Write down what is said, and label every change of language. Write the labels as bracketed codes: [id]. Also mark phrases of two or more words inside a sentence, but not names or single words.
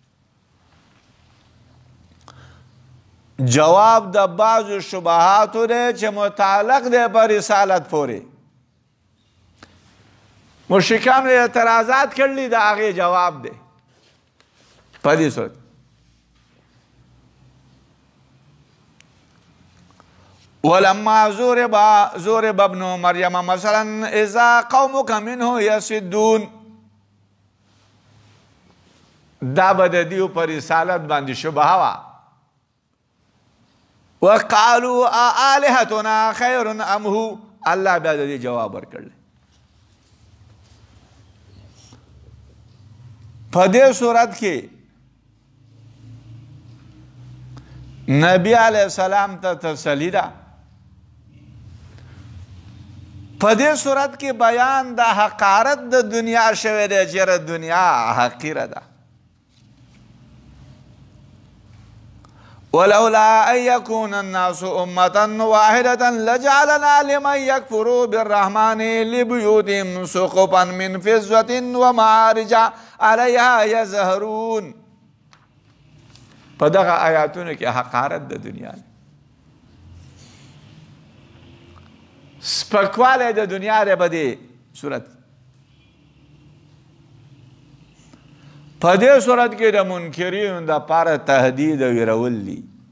[ps] جواب د بعضو شبهاتو دی چې متعلق دی په رسالت پورې. مشرکانو اعتراضات کړلي، د هغې جواب دی په دې صورت. [ar] ولما ضرب ابن مریم مثلا اذا قومك منه یصدون. [ps] دا به د دیو په رسالت باندې شبهه وه. [ar] وقالوا آلهتنا خیر ام هو. [ps] الله بیا د دې جواب ورکړل. په دې صورت کې نبی [ar] علیہ السلام [ps] ته تسلی ده. په دې صورت کې بیان د حقارت د دنیا شوی دی چې دنیا حقیره ده. [ar] ولولا ان يكون الناس امة واحدة لجعلنا لمن يكفر بالرحمن لبيوتهم سقفا من فضة ومعارج عليها يظهرون. [ps] په دغه آیاتونو کې حقارت د دنیا، سپکوالی د دنیا دی په دې صورت. په دې صورت کې د منکرینو دپاره تهدید او ویرول دي.